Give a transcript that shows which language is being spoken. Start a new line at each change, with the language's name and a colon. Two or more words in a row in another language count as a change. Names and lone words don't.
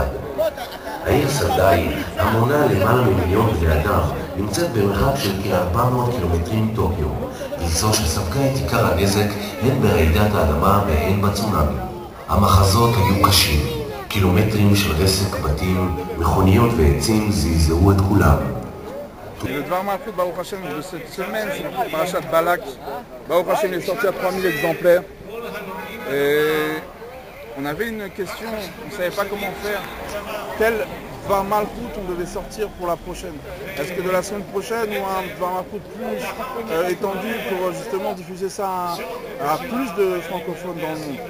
Hebrew: העיר סנדאי, המונה למעלה ממיליון בני אדם, נמצאת במרחק של כ-400 קילומטרים מטוקיו, והיא זו שספגה את עיקר הנזק הן ברעידת האדמה והן בצונאמי. המחזות היו קשים, קילומטרים של רסק בתים, מכוניות ועצים זעזעו את כולם.
French: Le Dvar Malchut,
Hebrew: ברוך השם,
French: de cette semaine, c'est le Parashat Balak.
Hebrew: ברוך השם
French: est sorti à 3000 exemplaires. Et on avait une question, on ne savait pas comment faire. Quel Dvar Malchut on devait sortir pour la prochaine? Est-ce que de la semaine prochaine ou un Dvar Malchut plus étendu pour justement diffuser ça à plus de francophones dans le monde?